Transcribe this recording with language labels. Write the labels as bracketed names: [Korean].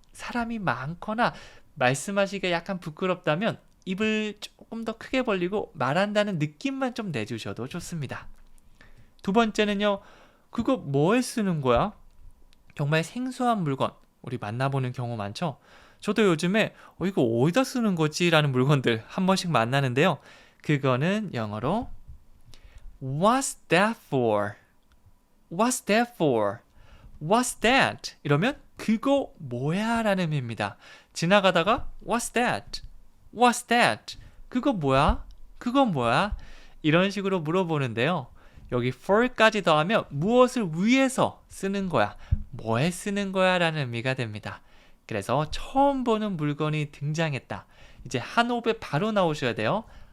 [Korean] 사람이 많거나 말씀하시기가 약간 부끄럽다면 입을 조금 더 크게 벌리고 말한다는 느낌만 좀 내주셔도 좋습니다. 두 번째는요. 그거 뭐에 쓰는 거야? 정말 생소한 물건 우리 만나보는 경우 많죠? 저도 요즘에 이거 어디다 쓰는 거지? 라는 물건들 한 번씩 만나는데요. 그거는 영어로 [English] What's that for? What's that for? What's that? [Korean] 이러면 그거 뭐야? 라는 의미입니다. [English] 지나가다가 What's that? What's that? [Korean] 그거 뭐야? 그건 뭐야? 이런 식으로 물어보는데요. 여기 for까지 더하면 무엇을 위해서 쓰는 거야? 뭐에 쓰는 거야? 라는 의미가 됩니다. 그래서 처음 보는 물건이 등장했다. 이제 한 호흡에 바로 나오셔야 돼요.